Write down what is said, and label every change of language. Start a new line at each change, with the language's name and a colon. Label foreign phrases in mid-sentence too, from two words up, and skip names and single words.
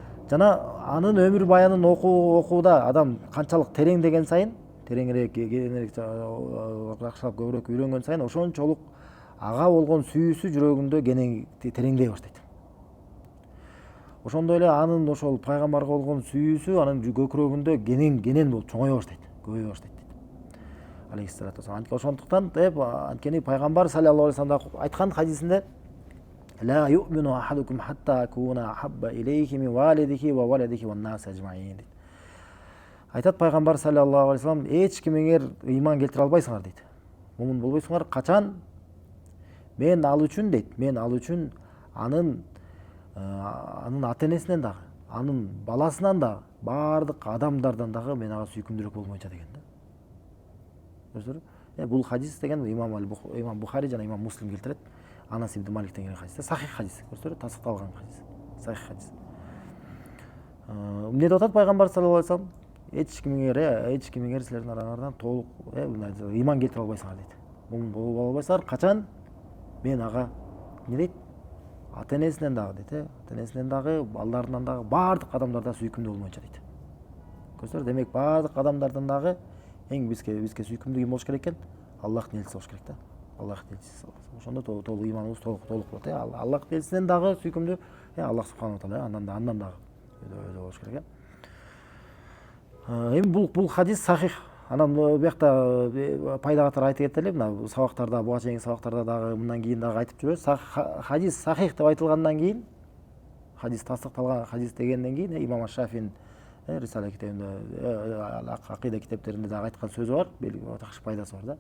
Kyrgyz: жана анын өмүр баянын окууда адам канчалык тереңдеген сайын, тереңирээк жакшылап көбүрөөк үйрөнгөн сайын ошончолук ага болгон сүйүүсү жүрөгүндө тереңдей баштайт. Ошондой эле анын ошол пайгамбарга болгон сүйүүсү анын көкүрөгүндө кенен болуп чоңое баштайт, көбөйө баштайт дейт.
Arabic: عليه الصلاة والسلام.
Kyrgyz: Ошондуктан анткени пайгамбар
Arabic: صلى الله عليه وسلم
Kyrgyz: айткан хадисинде
Arabic: لا يؤمن أحدكم حتى أكون أحب إليه من والده وولده والناس أجمعين.
Kyrgyz: Айтат пайгамбар
Arabic: صلى الله عليه وسلم,
Kyrgyz: эч кимиңер ыйман келтире албайсыңар дейт. Мумин болбойсуңар качан мен ал үчүн анын ата энесинен дагы, анын баласынан дагы, баардык адамдардан дагы мен ага сүйкүмдүүрөөк болмойнча деген да. Көрдүңүзбү? Бул хадис деген имам Бухари жана имам Муслим келтирет. Анас ибн Маликтен келген хадис. Сахих хадис. Көрсөтөрү, тасдикталган хадис. Сахих хадис. Эмне деп атат пайгамбар
Arabic: صلى الله عليه وسلم?
Kyrgyz: Эч кимиңер силердин араңардан толук ыйман келтире албайсыңар дейт. Мумин боло албайсыңар качан мен ага эмне дейт? Ата энесинен дагы дейт, ата энесинен дагы, балдарынан дагы, баардык адамдарда сүйкүмдүү болмойнча дейт. Көрсөтөр, демек баардык адамдардан дагы эң бизге сүйкүмдүү ким болуш керек экен? Аллахтын элчиси болуш керек да. Аллахтын элчиси. Ошондо толук ыйманыбыз толук болот. Аллахтын элчисинен дагы сүйкүмдүү, Аллах
Arabic: سبحانه وتعالى
Kyrgyz: андан дагы болуш керек. Эми бул хадис сахих. Анан буякта пайда катары айтып кетели, мына сабактарда, буга чейинки сабактарда дагы мындан кийин дагы айтып жүрөбүз. Хадис сахих деп айтылгандан кийин, хадис тасдикталган хадис дегенден кийин имам Шафиин Рисала китебинде, акыйда китептеринде дагы айткан сөзү бар, такшы пайдасы бар да.